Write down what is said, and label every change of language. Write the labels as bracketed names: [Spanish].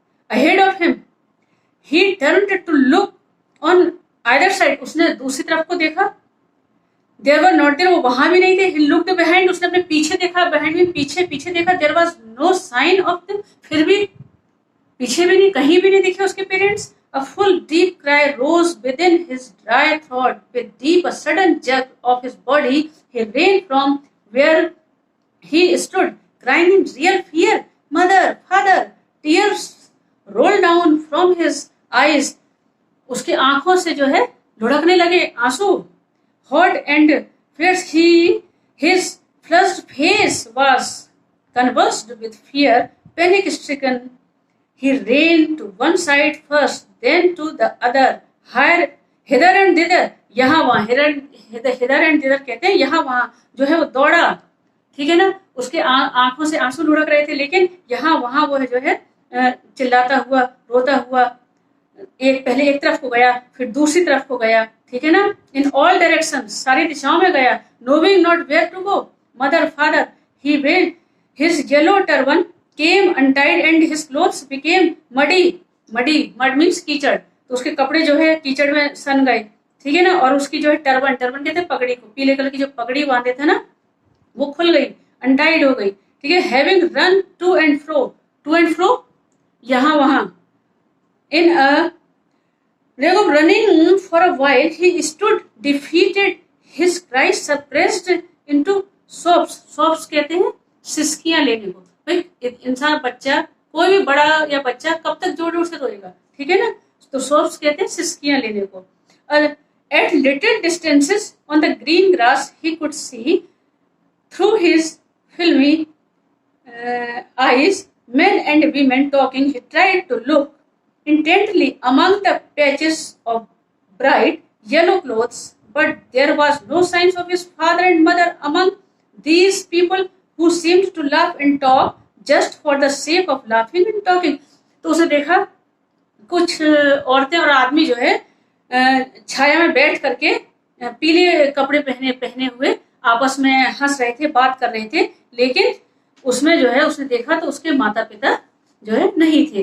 [English] ahead of him he turned to look on either side, [Hindi] उसने दूसरी तरफ को देखा, [English] there were not there, [Hindi] वो वहां भी नहीं थे। [English] he looked behind, [Hindi] उसने अपने पीछे देखा, बिहाइंड में पीछे पीछे देखा, [English] there was no sign of them, [Hindi] फिर भी पीछे भी नहीं, कहीं भी नहीं दिखे उसके parents. [English] A full deep cry rose within his dry throat. With deep a sudden jerk of his body, he ran from where he stood, crying in real fear, "Mother, father!" Tears rolled down from his eyes. [Hindi] उसकी आंखों से जो है लुढ़कने लगे आंसू। [English] Hot and fierce his flushed face was convulsed with fear, panic-stricken. He ran to one side first, then to the other, hither and thither. [Hindi] यहाँ वहां, [English] hither and thither [Hindi] कहते हैं, यहाँ वहां जो है वो दौड़ा, ठीक है ना। उसके आंखों से आंसू लुढ़क रहे थे, लेकिन यहाँ वहां वो जो है चिल्लाता हुआ, रोता हुआ पहले एक तरफ को गया, फिर दूसरी तरफ को गया, ठीक है ना। [English] in all direction, [Hindi] सारी दिशाओं में गया। [English] Knowing not where to go, mother, father, he wailed, his yellow turban came untied and his clothes became muddy. Mud means [Hindi] कीचड़, तो उसके कपड़े जो है कीचड़ में सन गए, ठीक है ना। और उसकी जो है टर्बन कहते हैं पगड़ी को, पीले कलर की जो पगड़ी बांधे थे ना वो खुल गई, अनटाइड हो गई, ठीक है। [English] having run to and fro, [Hindi] यहाँ वहां, [English] In a leg of running for a while, he stood defeated, his cries suppressed into sobs. [Hindi] Sobs कहते हैं सिसकियां लेने को। भाई इंसान, बच्चा, कोई भी बड़ा या बच्चा कब तक जोर जोर से रोएगा, ठीक है ना। तो sobs कहते हैं सिसकियां लेने को। [English] At little distances on the green grass he could see through his filmy eyes men and women talking. He tried to look intently among the patches of bright yellow clothes, but there was no signs of his father and mother among these people who seemed to laugh and talk just for the sake of laughing and talking. [Hindi] तो उसे देखा कुछ औरतें और आदमी जो है छाया में बैठ करके पीले कपड़े पहने पहने हुए आपस में हंस रहे थे, बात कर रहे थे, लेकिन उसमें जो है उसने देखा तो उसके माता पिता जो है नहीं थे।